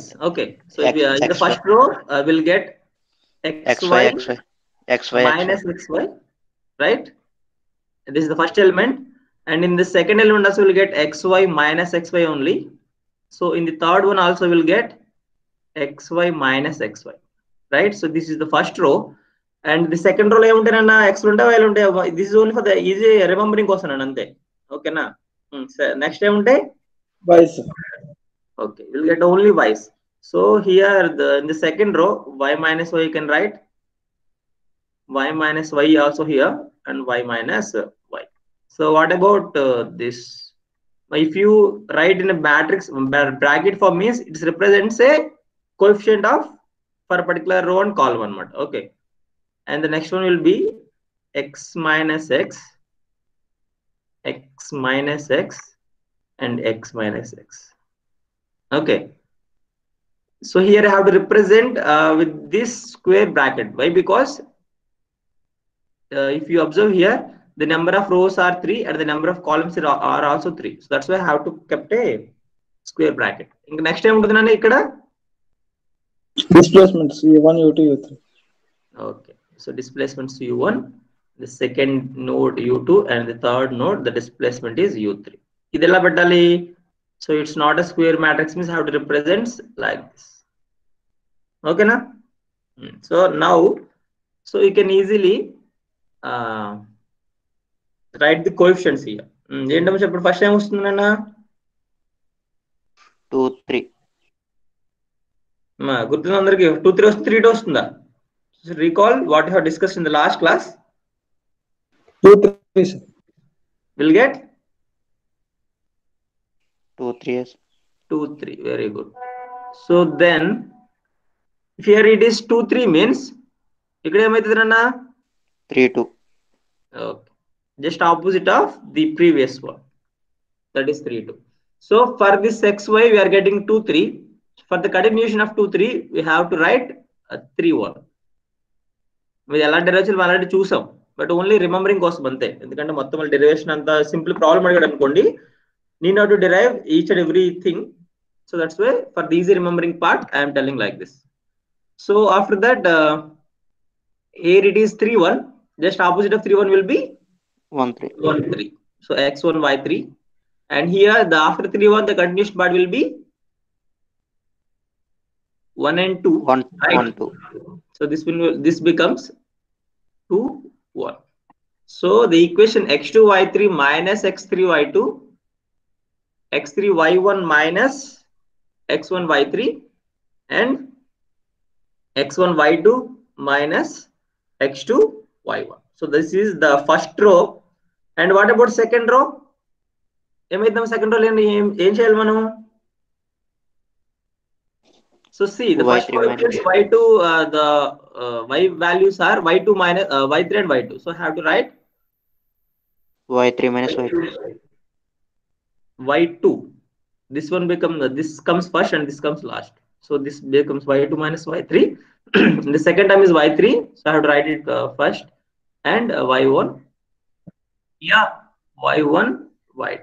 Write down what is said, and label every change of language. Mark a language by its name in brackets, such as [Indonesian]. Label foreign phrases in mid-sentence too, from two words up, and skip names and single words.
[English] Okay, so if in the first row we'll get xy minus xy, right? This is the first element, and in the second element also we'll get xy minus xy only. So in the third one also we'll get xy minus xy, right? So this is the first row, and the second row ఏముంటాయన్నా? [Telugu] x ఉంటా y ఉంటాయి. [English] This is only for the easy remembering [Telugu] కోసం అంతే. ఓకేనా? నెక్స్ట్ ఏముంటాయి? [English] Y's. Okay, we'll get only y's. So here in the second row, y minus y you can write y minus y also here, and y minus y. So what about this? If you write in a matrix bracket form, means it represents a coefficient of for a particular row and column anamata. Okay, and the next one will be x minus x, x minus x, and x minus x. Okay, so here I have to represent with this square bracket. Why? Because if you observe here, the number of rows are 3 and the number of columns are also 3. So that's why I have to kept a square bracket. Next time [Telugu] ఉంటాదన్నా ఇక్కడ [English] displacements U1, U2, U3. Okay, so displacements U1, the second node U2, and the third node the displacement is U3. [Telugu] ఇదెల్లా పెట్టాలి. [English] So it's not a square matrix, means I have to represent like this. Okay na? So now, so you can easily write the coefficients here. [Telugu] ఏంటమ్మా చెప్పండి? [English] first time [Telugu] వస్తుందన్నా [English] 2, 3. [Telugu] గుర్తుందా అందరికి? 2, 3 వస్తుంది, 3 వస్తుందా? [English] Recall what you have discussed in the last class. 2, 3 will get 2, 3. 2, 3. Very good. So then if here it is 2, 3 means [Telugu] ఇక్కడ ఏమైతదన్నా? [English] 3, 2. Okay, just opposite of the previous one, that is 3, 2. So for this xy we are getting 2, 3. For the continuation of 2, 3 we have to write 3, 1. [Telugu] మీరు ఎలా డెరివేషన్ అలాంటి చూసాం, [English] but only remembering [Telugu] కోసం అంతే. ఎందుకంటే మొత్తం డెరివేషన్ అంతా [English] simple problem [Telugu] అడిగాడు అనుకోండి, [English] need not to derive each and everything. So that's why for the easy remembering part, I am telling like this. So after that, here it is 3, 1. Just opposite of 3, 1 will be 1, 3. 1, 3. So x1, y3. And here the after 3, 1, the continuous part will be 1 and 2. 1, Right? 1, 2. So this becomes 2, 1. So the equation x2, y3 minus x3, y2, x3, y1 minus x1, y3, and x1, y2 minus x2, y1. So this is the first row. And what about second row? [Telugu] ఏమైద్దాం [English] second row [Telugu] ఏం చేయాలి మనం? [English] So see, the first row is y2, the y values are y2 minus y3 and y2. So I have to write y3 minus y2. y2. This one becomes, this comes first and this comes last. So this becomes y2 minus y3. The second term is y3. So I have to write it first. And y1. Yeah, y1, y2.